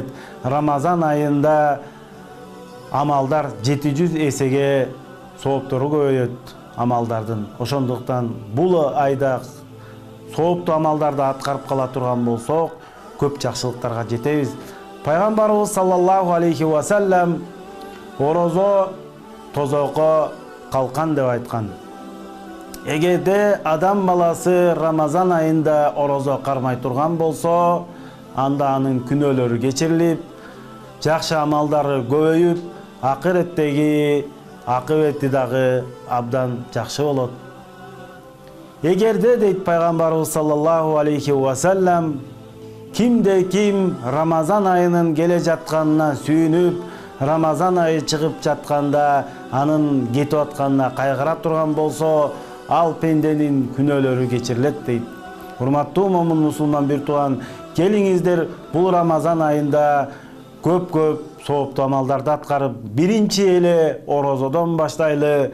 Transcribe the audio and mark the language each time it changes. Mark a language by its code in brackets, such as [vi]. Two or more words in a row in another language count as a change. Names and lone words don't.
[ky] Рамазан айында амалдар 700 эсеге сооптору көбөйөт амалдардын. Ошондуктан бул айда сооптуу амалдарды аткарып кала турган болсок, көп жакшылыктарга жетебиз. Пайгамбарыбыз [ar] صلى الله عليه وسلم [ky] орозо тозокко калкан деп айткан. Эгерде адам баласы Рамазан айында орозо кармай турган болсо, анда анын күнөөлөрү кечирилип, жакшы амалдары көбөйүп, акыреттеги акыбети дагы абдан жакшы болот. Эгерде, дейт пайгамбарыбыз [ar] صلى الله عليه وسلم, [ky] кимде ким Рамазан айынын келе жатканына сүйүнүп, Рамазан айы чыгып жатканда анын кетип атканына кайгыра турган болсо, ал пенденин күнөөлөрү кечирилет дейт. Урматтуу момун мусулман бир тууган, келиңиздер бул Рамазан айында көп сооптуу амалдарды аткарып, биринчи эле орозодон баштайлы.